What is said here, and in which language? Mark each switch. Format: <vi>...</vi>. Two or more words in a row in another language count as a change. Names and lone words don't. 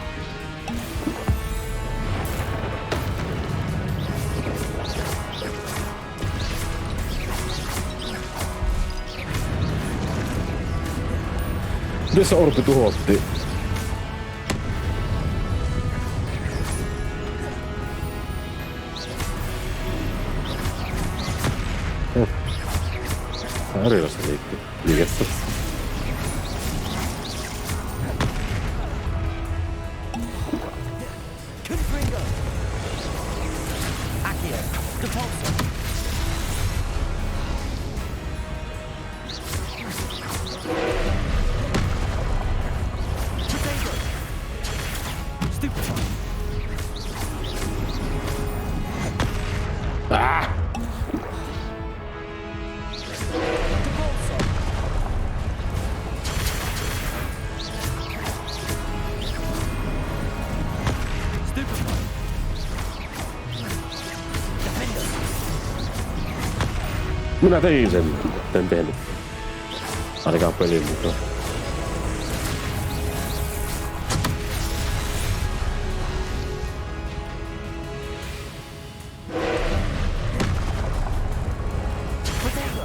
<fi>Miten se orpi tuhottiin? Tää on erilaista liikettä. Confringo. Accio. Depulso. Potato. Stupefy. Ah! Depulso. Stupefy. Defendo. Minä tein sen. En tehnyt. Ainakaan pelin mukaan. Potato.</fi>